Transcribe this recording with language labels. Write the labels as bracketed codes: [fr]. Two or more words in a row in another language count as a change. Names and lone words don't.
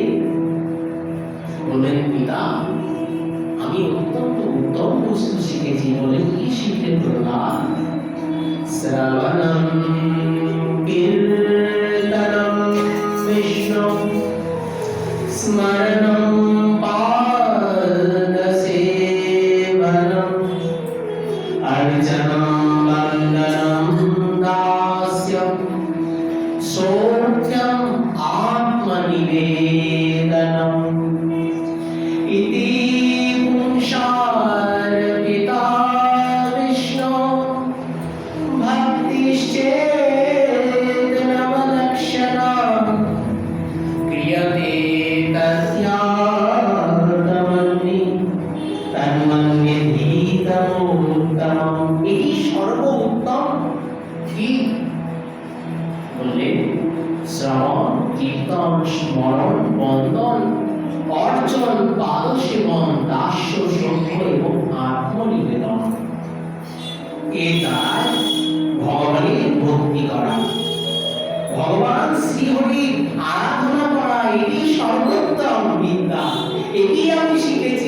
[bn] বললেন পিতা আমি অত্যন্ত উত্তম বস্তু শিখেছি। বলেন কি শিখলেন প্রহ্লাদ? [sa] শ্রবণম কীর্তনম বিষ্ণু স্মরণম পাদসেবনম अर्चनं वन्दनं दास्यं सौख्यम् आत्मनिवेदनम् इति पुंसार्पिता विष्णो भक्तिश्चेतनवलक्षणा क्रियते तस्यात्मनि तन्मन्यधीतमोत्तमम्। [bn] এই সর্বোত্তম কি? বললেন শ্রবণ কীর্তন স্মরণ বন্দন অর্চন পাদসেবন দাস্য সভ্য এবং আত্মনিবেদন, এর দ্বারা ভগবানের ভক্তি করা, ভগবান শ্রীহরির আরাধনা করা, এটি সর্বোত্তম বিদ্যা, এটি আমি শিখেছি।